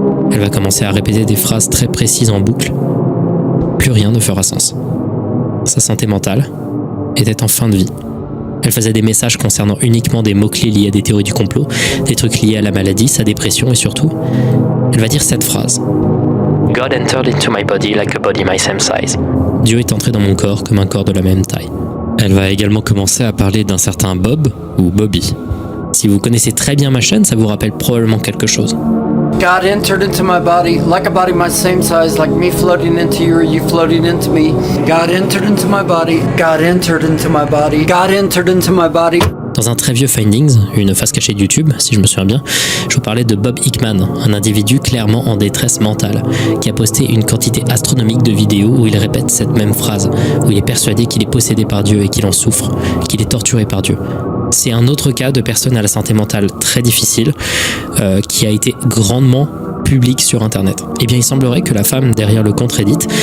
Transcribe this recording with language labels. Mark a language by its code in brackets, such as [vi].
[fr] Elle va commencer à répéter des phrases très précises en boucle. Plus rien ne fera sens. Sa santé mentale était en fin de vie. Elle faisait des messages concernant uniquement des mots-clés liés à des théories du complot, des trucs liés à la maladie, sa dépression et surtout, elle va dire cette phrase. [en] God entered into my body like a body my same size. [fr] Dieu est entré dans mon corps comme un corps de la même taille. Elle va également commencer à parler d'un certain Bob ou Bobby. Si vous connaissez très bien ma chaîne, ça vous rappelle probablement quelque chose. [en] God entered into my body like a body my same size, like me floating into you or you floating into me. God entered into my body. God entered into my body. God entered into my body. [fr] Dans un très vieux Findings, une face cachée de YouTube, si je me souviens bien, je vous parlais de Bob Hickman, un individu clairement en détresse mentale, qui a posté une quantité astronomique de vidéos où il répète cette même phrase, où il est persuadé qu'il est possédé par Dieu et qu'il en souffre, qu'il est torturé par Dieu. C'est un autre cas de personne à la santé mentale très difficile, qui a été grandement public sur internet. Eh bien il semblerait que la femme derrière le compte Reddit